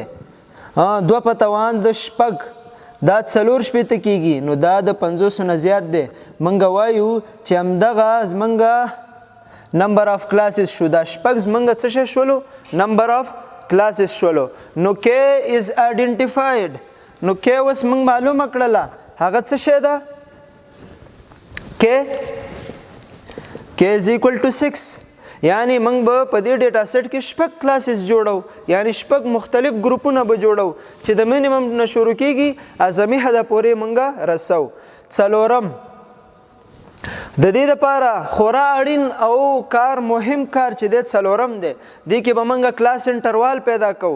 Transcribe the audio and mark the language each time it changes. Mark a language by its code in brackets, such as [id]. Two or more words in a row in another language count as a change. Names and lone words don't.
[ps] 2 په توان د 6 دا 4 کیږي نو دا د 50 نه زیات دی. موږ وایو چې همدغه زموږ [en] number of classes [ps] شو. دا 6 زموږ څه شولو؟ [en] number of classes [ps] شولو. [en] نو K is identified. [ps] نو کې اوس موږ معلومه کړله هغه څه شی ده؟ [en] K is equal to 6. [ps] یعنی موږ به په دې [en] data set [ps] کې 6 کلاسز جوړو یعنی 6 مختلف ګروپونه به جوړو چې د مینیمم نه شروع کیږي اعظمي حد پورې موږ رسو. څلورم د دې لپاره خورا اړین او مهم کار چې د څلورم دی دې کې به موږ [en] class interval [ps] پیدا کوو.